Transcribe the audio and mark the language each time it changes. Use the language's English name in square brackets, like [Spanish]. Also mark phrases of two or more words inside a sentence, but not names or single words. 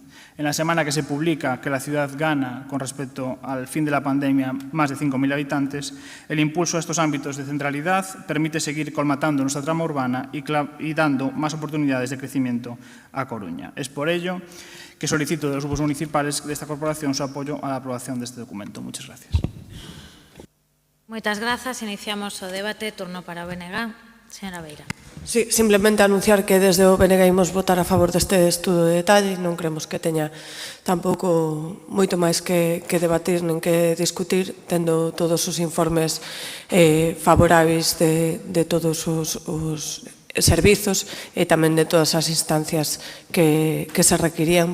[Spanish] En la semana que se publica que la ciudad gana, con respecto al fin de la pandemia, más de 5.000 habitantes, el impulso a estos ámbitos de centralidad permite seguir colmatando nuestra trama urbana y dando más oportunidades de crecimiento a Coruña. Es por ello que solicito de los grupos municipales de esta corporación su apoyo a la aprobación de este documento. Muchas gracias. [Galician] Moitas grazas. Iniciamos o debate. Turno para o BNG. Señora Beira. Sí, simplemente anunciar que desde o BNG imos votar a favor deste estudo de detalle. Non creemos que teña tampouco moito máis que debatir nen que discutir, tendo todos os informes favoráveis de todos os servizos e tamén de todas as instancias que se requirían.